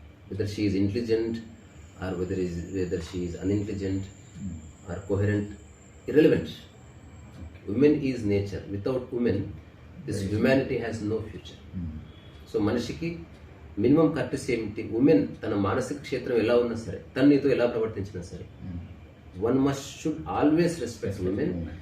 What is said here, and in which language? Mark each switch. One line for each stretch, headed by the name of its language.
English: Whether she is intelligent or whether she is unintelligent or coherent, irrelevant. Women is nature. Without women, this humanity has no future.
Telugu: So మనిషికి minimum courtesy ఏమిటి? Women తన మానసిక క్షేత్రం ఎలా ఉన్నా సరే, తను నీతో ఎలా ప్రవర్తించినా సరే,
English: One must should always respect women.